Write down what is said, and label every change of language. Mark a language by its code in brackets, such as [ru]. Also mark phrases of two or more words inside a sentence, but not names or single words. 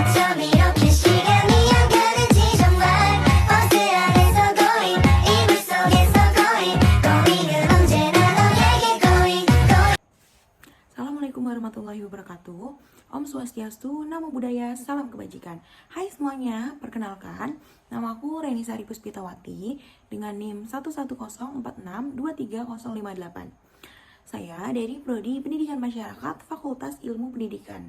[ko] 이렇게 시간이 안 가는지 정말 버스 안에서 going 이불 속에서 going going은 언제나 너에게 going [ar] السلام عليكم ورحمة الله وبركاته. [ban] Om Swastiastu, [pi] Namo Buddhaya, [id] Salam Kebajikan. Hai semuanya, perkenalkan, namaku Reni Sari Puspitawati dengan NIM 11046230058. Saya dari Prodi Pendidikan Masyarakat Fakultas Ilmu Pendidikan.